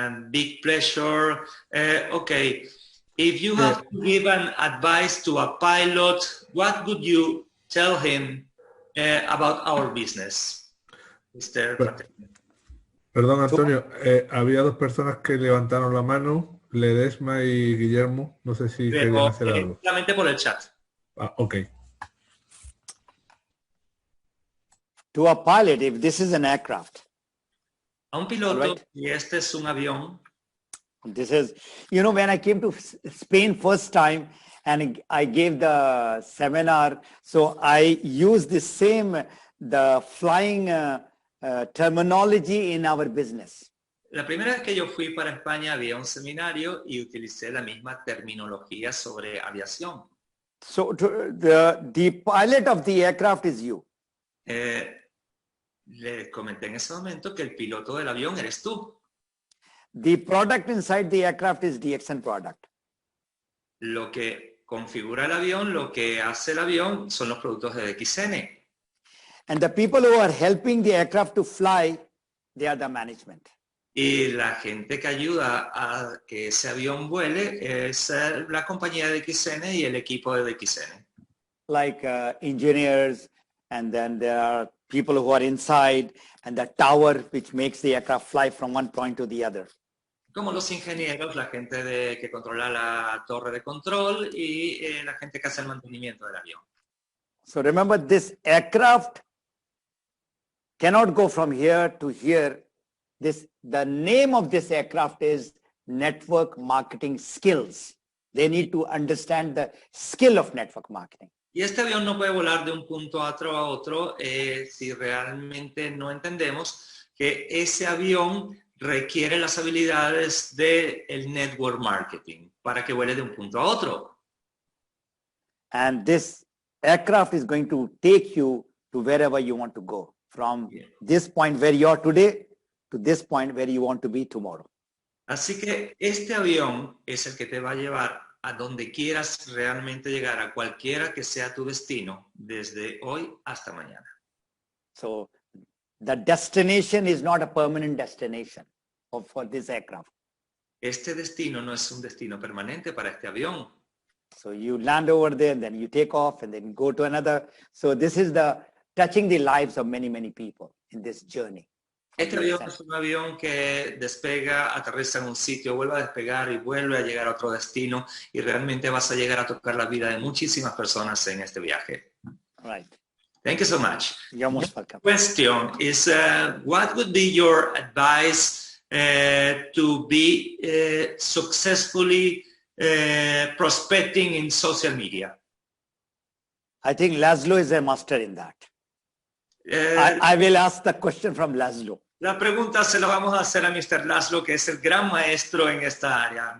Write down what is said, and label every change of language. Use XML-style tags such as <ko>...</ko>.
<en>Big pleasure. Okay, if you have to give an advice to a pilot, what would you tell him about our business, Mr. Fatemy?</en> <es>Perdón, Antonio, había 2 personas que levantaron la mano. Ledesma y Guillermo, no sé si querían hacer algo. Solamente por el chat. Ah, ok.</es> <en>To a pilot, if this is an aircraft.</en> <es>A un piloto,</es> <en>Alright.</en> <es>y este es un avión.</es> <en>This is, you know, when I came to Spain first time and I gave the seminar, so I used the flying terminology in our business.</en> <es>La primera vez que yo fui para España había un seminario y utilicé la misma terminología sobre aviación.</es> <en>So the pilot of the aircraft is you.</en> <es>Le comenté en ese momento que el piloto del avión eres tú.</es> <en>The product inside the aircraft is DXN product.</en> <es>Lo que configura el avión, lo que hace el avión son los productos de DXN.</es> <en>And the people who are helping the aircraft to fly, they are the management.</en> <es>Y la gente que ayuda a que ese avión vuele es la compañía de DXN y el equipo de DXN.</es> <en>Like engineers, and then there are people who are inside, and the tower which makes the aircraft fly from one point to the other.</en> <es>Como los ingenieros, la gente que controla la torre de control y la gente que hace el mantenimiento del avión.</es> <en>So remember, this aircraft cannot go from here to here. The name of this aircraft is network marketing skills. They need to understand the skill of network marketing.</en> <es>Y este avión no puede volar de un punto a otro si realmente no entendemos que ese avión requiere las habilidades del network marketing para que vuele de un punto a otro.</es> <en>And this aircraft is going to take you to wherever you want to go, from this point where you are today to this point where you want to be tomorrow.</en> <es>Así que este avión es el que te va a llevar a donde quieras realmente llegar, a cualquiera que sea tu destino, desde hoy hasta mañana.</es> <en>So the destination is not a permanent destination for this aircraft.</en> <es>Este destino no es un destino permanente para este avión.</es> <en>So you land over there, and then you take off, and then go to another. So this is touching the lives of many, many people in this journey.</en> <es>Este avión es un avión que despega, aterriza en un sitio, vuelve a despegar y vuelve a llegar a otro destino, y realmente vas a llegar a tocar la vida de muchísimas personas en este viaje.</es> <en>Right. Thank you so much. You're most welcome. Question is, what would be your advice to be successfully prospecting in social media? I think Laszlo is a master in that. I will ask the question from Laszlo.</en> <es>La pregunta se la vamos a hacer a Mr. Laszlo, que es el gran maestro en esta área.</es>